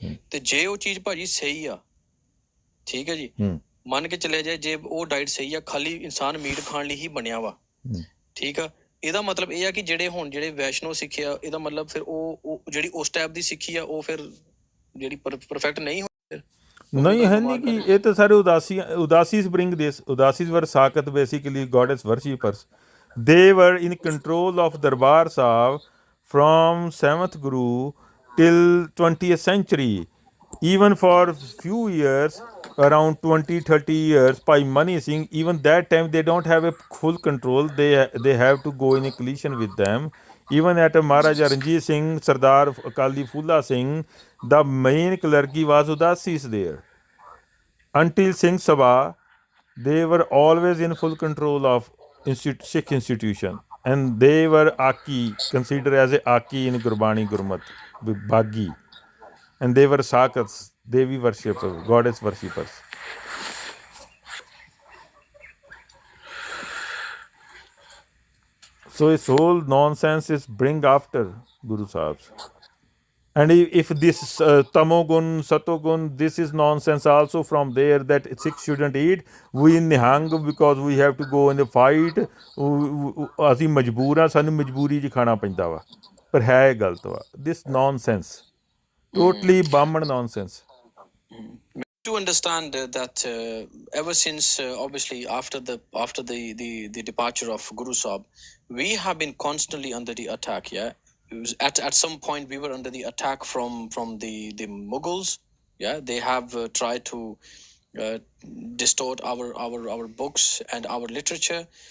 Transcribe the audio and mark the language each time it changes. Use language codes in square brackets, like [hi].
[pa] ਤੇ ਜੇ ਉਹ ਚੀਜ਼ ਭਾਜੀ ਸਹੀ ਆ, ਠੀਕ ਹੈ ਜੀ, ਮੰਨ ਕੇ ਚੱਲਿਆ ਜਾਏ, ਜੇ ਉਹ ਡਾਇਟ ਸਹੀ ਆ, ਖਾਲੀ ਇਨਸਾਨ ਮੀਟ ਖਾਣ ਲਈ ਹੀ ਬਣਿਆ ਵਾ, ਠੀਕ ਆ, ਇਹਦਾ ਮਤਲਬ ਇਹ ਆ ਕਿ ਜਿਹੜੇ ਵੈਸ਼ਨੋ ਸਿੱਖੀ ਆ, ਇਹਦਾ ਮਤਲਬ ਫਿਰ ਉਹ ਜਿਹੜੀ ਉਸ ਟਾਈਪ ਦੀ ਸਿੱਖੀ ਆ, ਉਹ ਫਿਰ ਜਿਹੜੀ ਪਰਫੈਕਟ ਨਹੀਂ ਹੋਈ. ਨਹੀਂ ਹੈ ਨਹੀਂ ਕਿ ਇਹ ਤਾਂ ਸਾਰੇ ਉਦਾਸੀਜ਼ [en] Bring this. Udasis were ਸਾਕਤ basically gods worshippers. They were in control of Darbar Sahib from 7th Guru till 20th century. even for few years, around 20, 30 years, by Mani Singh, even that time they don't have a full control. They have to go in a collision with them. Even at Maharaja Ranjit Singh, Sardar Akali Phula Singh, the main clergy was Udasis there. Until Singh Sabha, they were always in full control of Sikh institution. And they were Aki, considered as a Aki in Gurbani Gurmat, Bhagi. And they were Sakats, Devi worshippers, goddess worshippers. So this whole nonsense is bring after Guru Sahibs. And if this Tamogun, Satogun, this is nonsense also from there that Sikhs shouldn't eat. We nihang because we have to go in the fight. [pa] ਅਸੀਂ ਮਜਬੂਰ ਹਾਂ ਸਾਨੂੰ ਮਜਬੂਰੀ 'ਚ ਖਾਣਾ ਪੈਂਦਾ ਵਾ ਪਰ ਹੈ ਗਲਤ ਵਾ [en] this nonsense totally Brahman nonsense. To understand that ever since obviously after the departure of Guru Sahib, we have been constantly under the attack. Yeah, it was at some point we were under the attack from the Mughals. Yeah, they have tried to distort our books and our literature.